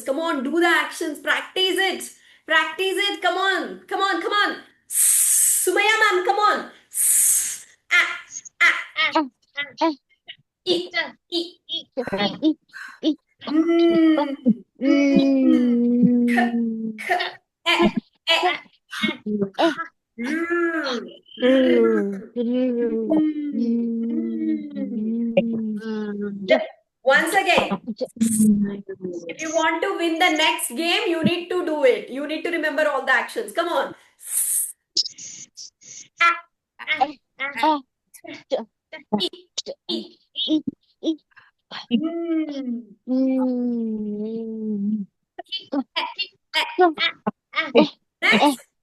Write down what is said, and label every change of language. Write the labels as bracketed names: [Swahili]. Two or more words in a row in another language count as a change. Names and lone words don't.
[English] Come on, do the actions. Practice it. Practice it. Come on. Come on. Come on. Sumaya ma'am, come on. Ah, ah, e, e, mm, k, k, e, mm, Once again, if you want to win the next game, you need to do it. You need to remember all the actions. Come on. E, e, Next.